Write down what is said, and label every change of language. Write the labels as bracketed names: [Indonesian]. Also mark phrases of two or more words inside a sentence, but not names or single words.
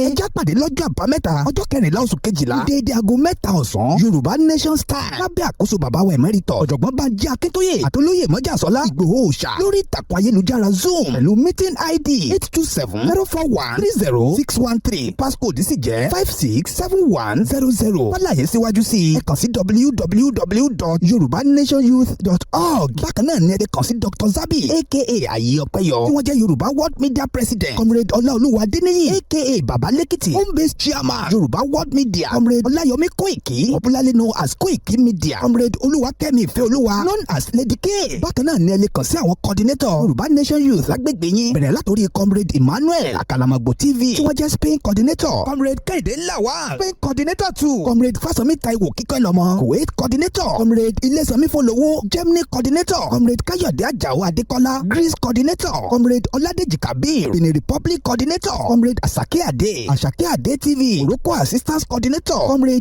[Yoruba] ẹ já pàdé lọ́jọ́ àbámẹ́ta ọjọ́ 14 oṣù kejìlá ní déédéé aago 3 ọ̀sán Yorùbá Nation Style lábẹ́ àkóso bàbá wa Emérítọ̀ ọ̀jọ̀gbọ́n Bánjí Akíntóyè àtolóyè Mọ́jàsọ́lá Ìgbòho Òòṣà lórí ìtàkùn ayélujára Zoom pẹ̀lú [English] meeting ID [Yoruba] 827-041-30613 passcode sì jẹ́ 567100. fàlàyé síwájú sí ẹ kàn sí www.yorubanationyouth.org. bákan náà ni ẹ kàn sí Dr. Zabi aka Ayé Ọpẹ́yọ tí wọ́n jẹ́ Yorùbá World Media President, Comrade Ọláolúwa Adéníyì aka Baba Lẹ́kìtì, [English] home based chairman [Yoruba] Yorùbá World Media, Comrade Ọláyọmí Kóìkì [English] popularly known as [Yoruba] Kóìkì Media, Comrade Olúwakẹ́mi Ìfẹ́olúwa [English] known as [Yoruba] Lady K. bákan náà ni ẹ lè kàn sí àwọn coordinator Yorùbá Nation Youth lágbègbè yín bẹ̀rẹ̀ látòrí Comrade Emmanuel Akalamagbo TV tí wọ́n jẹ́ Spain coordinator, Comrade Kẹ́hìndé Lawal Spain coordinator 2, Comrade Fásọmí Táíwò Kíkẹ́lọ́mọ Kuwait coordinator, Comrade Ilésànmí Fọlọ́wọ́ Germany coordinator, Comrade Káyọ̀dé Àjàó Adékọ́lá Greece coordinator, Comrade Ọládèjì Kabir Benin Republic coordinator, Comrade Àṣàkẹ́ Àdé TV Morocco [English] assistance coordinator, [Yoruba] Comrade